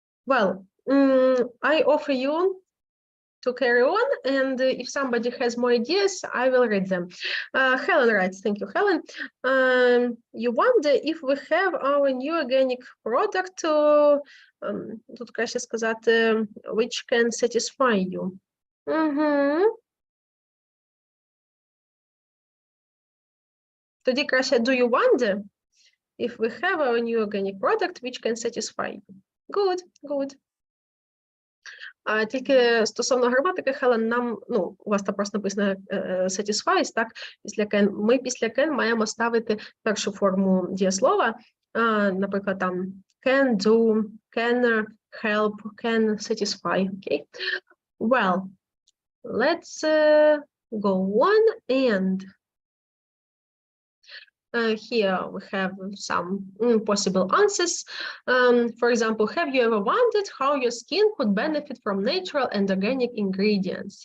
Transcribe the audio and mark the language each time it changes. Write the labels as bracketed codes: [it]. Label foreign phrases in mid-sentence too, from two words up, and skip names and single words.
[en] Well, I offer you to carry on, and if somebody has more ideas, I will read them. Helen writes, thank you, Helen. You wonder if we have our new organic product, [uk] тут краще сказати, [en] which can satisfy you. [uk] Тоді краще, [en] do you wonder if we have our new organic product which can satisfy you? Good, good. [uk] Тільки стосовно граматики, Хелен, нам, ну, у вас там просто написано satisfies, так, після can. Ми після can маємо ставити першу форму дієслова, наприклад, там [en] can do, can help, can satisfy, okay? Well, let's go on, and here we have some possible answers. For example, have you ever wondered how your skin could benefit from natural and organic ingredients?